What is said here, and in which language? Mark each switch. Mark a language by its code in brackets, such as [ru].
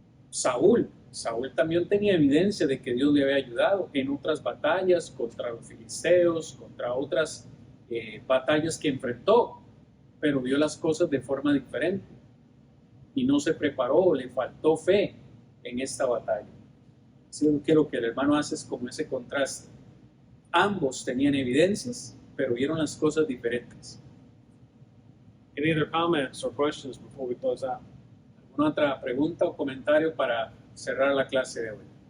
[es] Saúl también tenía evidencia de que Dios le había ayudado en otras batallas contra los filisteos, contra otras batallas que enfrentó, pero vio las cosas de forma diferente y no se preparó, le faltó fe en esta batalla. Así que lo que el hermano hace es como ese contraste. Ambos tenían evidencias, pero vieron las cosas diferentes. [en] Any other comments or questions before we close out? [es] ¿Alguna otra pregunta o comentario para cerrar la clase de hoy?